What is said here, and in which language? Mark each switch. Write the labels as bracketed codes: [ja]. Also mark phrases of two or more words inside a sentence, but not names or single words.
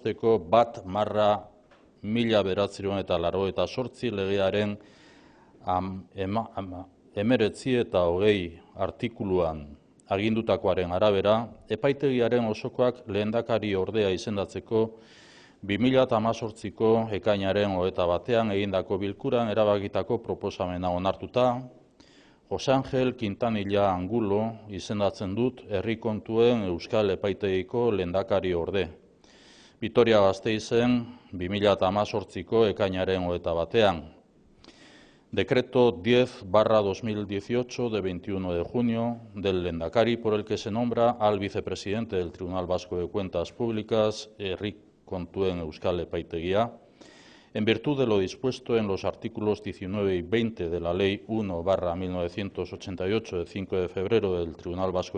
[eu] 1/1/1988 legearen 19 eta 20 artikuluan agindutakoaren arabera, epaitegiaren osokoak lehendakari ordea izendatzeko 2018ko ekainaren 21 egindako bilkuran erabakitako proposamena onartuta, Jose Angel Quintanilla Angulo izendatzen dut herri kontuen Euskal Epaitegiko lehendakari orde. Vitoria-Gasteizen 2018ko ekainaren 21. [es] Decreto 10/2018 de 21 de junio del Lehendakari por el que se nombra al vicepresidente del Tribunal Vasco de Cuentas Públicas, herri kontuen Euskal Epaitegia, en virtud de lo dispuesto en los artículos 19 y 20 de la Ley 1/1988 de 5 de febrero del Tribunal Vasco